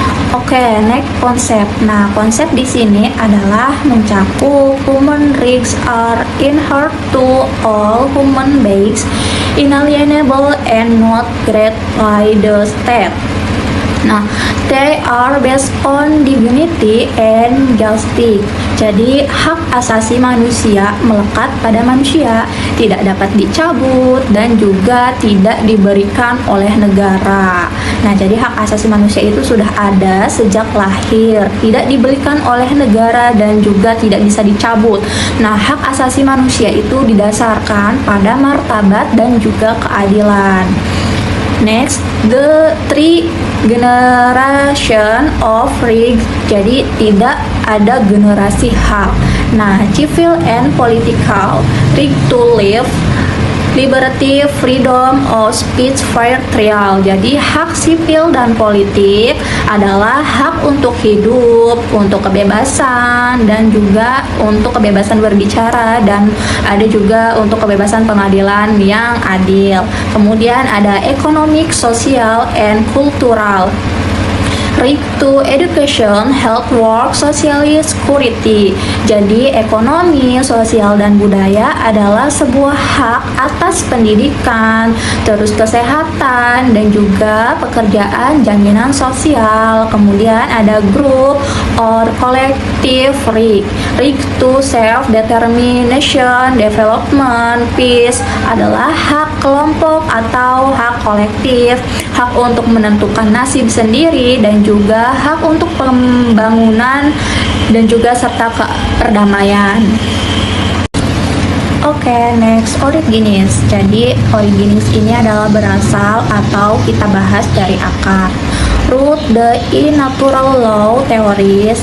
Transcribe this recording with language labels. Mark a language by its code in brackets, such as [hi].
[id] Oke, next konsep. Nah, konsep di sini adalah mencakup [en] human rights are inherent to all human beings, inalienable and not granted by the state. Nah, they are based on dignity and justice. [id] Jadi, hak asasi manusia melekat pada manusia, tidak dapat dicabut dan juga tidak diberikan oleh negara. Nah, jadi hak asasi manusia itu sudah ada sejak lahir, tidak diberikan oleh negara dan juga tidak bisa dicabut. Nah, hak asasi manusia itu didasarkan pada martabat dan juga keadilan. [en] Next, the three generation of rights. [id] Jadi tidak ada generasi hak. [en] Nah, civil and political, right to live, liberty, freedom of speech, fair trial. [id] Jadi hak sipil dan politik adalah hak untuk hidup, untuk kebebasan, dan juga untuk kebebasan berbicara, dan ada juga untuk kebebasan pengadilan yang adil. Kemudian ada [en] economic, social, and cultural. Right to education, health, work, social security. [id] Jadi ekonomi, sosial, dan budaya adalah sebuah hak atas pendidikan, terus kesehatan, dan juga pekerjaan, jaminan sosial. Kemudian ada [en] group or collective right. Right to self-determination, development, peace [id] adalah hak kelompok atau hak kolektif, hak untuk menentukan nasib sendiri, dan juga hak untuk pembangunan dan juga serta perdamaian. Oke, next, originis. Jadi originis ini adalah berasal atau kita bahas dari akar. [en] Root the in natural law theories.